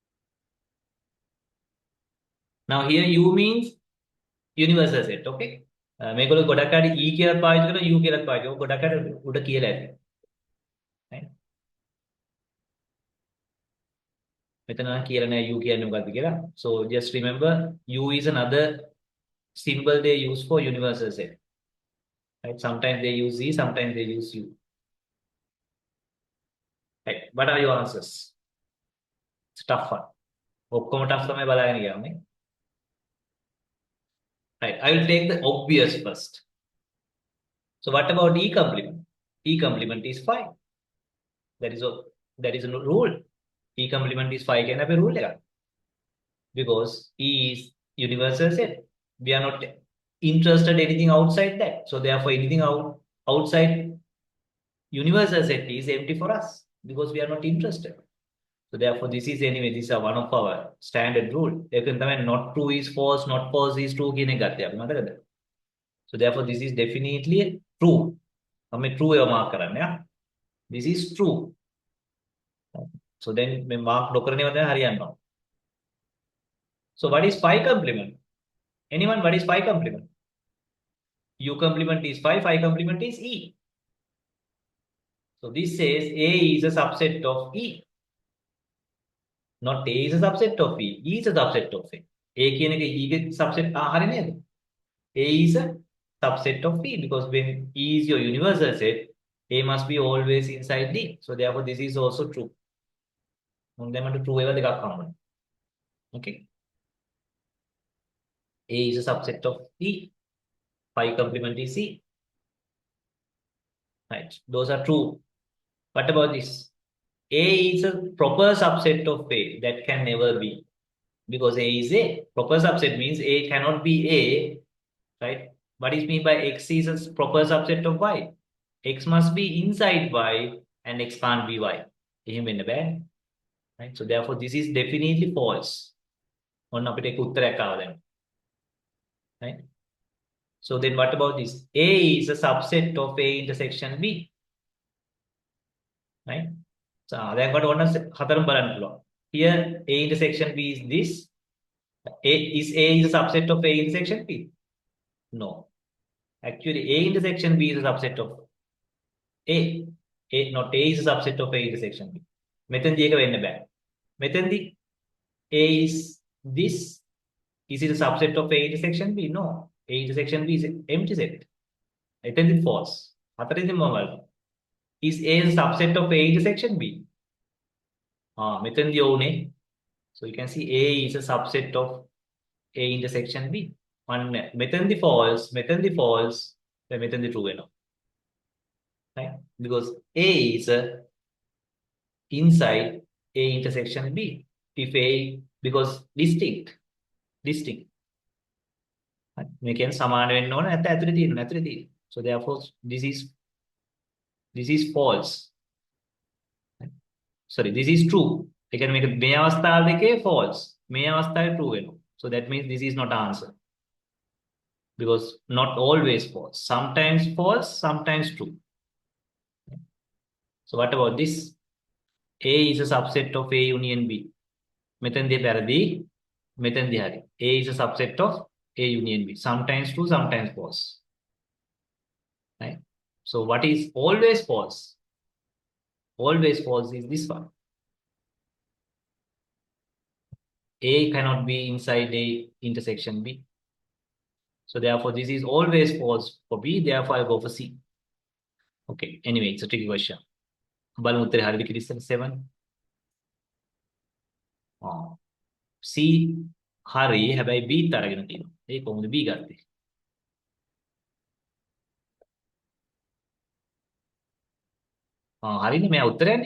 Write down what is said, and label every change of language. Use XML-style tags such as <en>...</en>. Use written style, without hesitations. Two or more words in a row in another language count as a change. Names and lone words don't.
<en>Now here U means universal set, okay?</en> <si>මේගොල්ලෝ ගොඩක් අය E කියලා පාවිච්චි කරනවා U කියලා පාවිච්චි කරනවා. ගොඩක් අය උඩ කියලා ඇති. right? මෙතන නම් කියලා නෑ U කියන්නේ මොකද්ද කියලා.</si> <en>So just remember U is another symbol they use for universal set. Right? Sometimes they use Z, sometimes they use U. Right? What are your answers? It's a tough one.</en> <si>ඔක්කොම tough තමයි බලාගෙන යන්නේ.</si> <en>Right. I will take the obvious first. So what about E complement? E complement is 5. That is a rule. E complement is 5 can have a rule එකක්. Because E is universal set. We are not interested anything outside that. So therefore anything outside universal set is empty for us because we are not interested. So therefore this is anyway, this is one of our standard rule.</en> <si>ඒකෙන් තමයි</si> <en>not true is false, not false is true</en> <si>කියන එක ගත්තේ අපි මතකද?</si> <en>So therefore this is definitely true.</en> <si>අපි true එක mark කරන්න යා.</si> <en>This is true. So then</en> <si>මේ mark නොකරන ඒවා දැන් හරියනවා.</si> <en>So what is 5 complement? Anyone, what is 5 complement? U complement is 5, 5 complement is E. So this says A is a subset of E. Not A is a subset of E. E is a subset of A.</en> <si>A කියන එක E ගේ subset හරි නේද?</si> <en>A is a subset of E because when E is your universal set, A must be always inside D. So therefore this is also true.</en> <si>දැන් මට true ඒවා දෙකක් හම්බුනේ.</si> <en>Okay. A is a subset of E. 5 complement is C. Right. Those are true. What about this? A is a proper subset of A. That can never be. Because A is A. Proper subset means A cannot be A. Right? What is meant by X is a proper subset of Y? X must be inside Y and X can't be Y.</en> <si>එහෙම වෙන්න බෑ.</si> <en>Right? So therefore this is definitely false.</en> <si>ඔන්න අපිට ඒක උත්තරයක් ආවා දැන්.</si> <en>Right? So then what about this? A is a subset of A intersection B. Right?</en> <si>So දැන් කොට ඔන්න හතරම බලන්න පුළුවන්.</si> <en>Here A intersection B is this. A is a subset of A intersection B? No. Actually A intersection B is a subset of A. Not A is a subset of A intersection B.</en> <si>මෙතනදී ඒක වෙන්න බෑ. මෙතනදී</si> <en>A is this. Is it a subset of A intersection B? No. A intersection B is an empty set.</en> <si>එතනදී false. හතරෙන්දී මොනවද?</si> <en>Is A a subset of A intersection B?</en> <si>මෙතනදී ඕනේ.</si> <en>So you can see A is a subset of A intersection B.</en> <si>මෙතනදී false, මෙතනදී false, then මෙතනදී true වෙනවා.</si> <en>Right? Because A is inside A intersection B. If A, because distinct.</en> <si>මේ කියන්නේ සමාන වෙන්න ඕන නැත්නම් ඇතුලේ තියෙනවා.</si> <en>So therefore this is false. Sorry, this is true.</en> <si>ඒ කියන්නේ මේක මේ අවස්ථාව දෙකේ false. මේ අවස්ථාවේ true වෙනවා.</si> <en>So that means this is not answer. Because not always false. Sometimes false, sometimes true. So what about this? A is a subset of A union B.</en> <si>මෙතනදී වැරදි, මෙතනදී හරි.</si> <en>A is a subset of A union B. Sometimes true, sometimes false. Right? So what is always false? Always false is this one. A cannot be inside A intersection B. So therefore this is always false for B. Therefore I go for C. Okay. Anyway, it's a tricky question.</en> <si>බලමු උත්තරේ හරියද කියලා ඉස්සෙල්ලා 7. C හරි හැබැයි B ත් අරගෙන තියෙනවා. ඒ කොහොමද B ගත්තේ? හරිනේ මෙයා උත්තරයනේ.</si>